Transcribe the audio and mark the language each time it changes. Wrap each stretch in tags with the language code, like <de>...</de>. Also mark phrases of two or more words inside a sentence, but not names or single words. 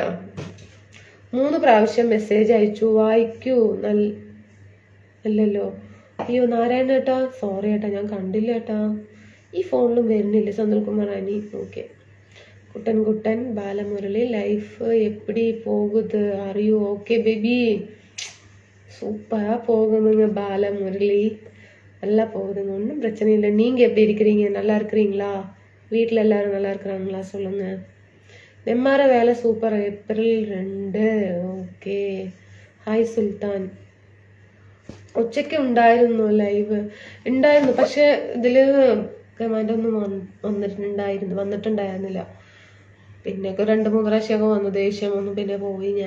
<ml>3 പ്രാവശ്യം മെസ്സേജ് അയച്ചു, വായിക്കൂ അല്ലല്ലോ. അയ്യോ നാരായണ ഏട്ടാ, സോറി ഏട്ടാ, ഞാൻ കണ്ടില്ല ഏട്ടാ. ഈ ഫോണിലും വരുന്നില്ല. സന്തൽകുമാർ അനി. ഓക്കെ. കുട്ടൻ ബാലമുരളി ലൈഫ്</ml> <ta>எப்படி போகுது</ta> <ml>അറിയൂ?</ml> <en>okay baby,</en> <ta>சூப்பரா போகுதுங்க பாலமுரளி, நல்லா போகுதுங்க, ஒன்றும் பிரச்சனை இல்லை. நீங்க எப்படி இருக்கிறீங்க? நல்லா இருக்கிறீங்களா? வீட்டில் எல்லாரும் நல்லா இருக்கிறாங்களா? சொல்லுங்க.</ta> <ml>നെമ്മാറ വേല സൂപ്പർ. ഏപ്രിൽ 2. ഓക്കെ. ഹായ് സുൽത്താൻ. ഉച്ചയ്ക്ക് ഉണ്ടായിരുന്നു ലൈവ് ഉണ്ടായിരുന്നു, പക്ഷെ ഇതില് കമാൻഡ് ഒന്നും വന്നിട്ടുണ്ടായിരുന്നില്ല. പിന്നെ 2-3 പ്രാവശ്യമൊക്കെ വന്നു, ദേഷ്യം വന്നു, പിന്നെ പോയി ഞാൻ.</ml>